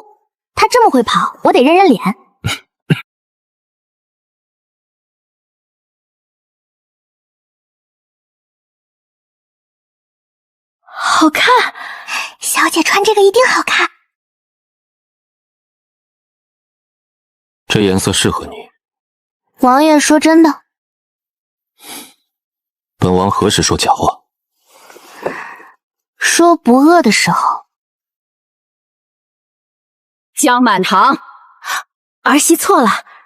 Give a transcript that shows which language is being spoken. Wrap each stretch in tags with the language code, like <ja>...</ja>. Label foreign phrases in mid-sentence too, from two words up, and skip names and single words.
<zh>他這麼會跑，我得認認臉。好看，小姐穿这个一定好看。这顏色適合你。王爺說真的？本王何時說假話？說不餓的時候。江滿堂，兒媳錯了。</zh>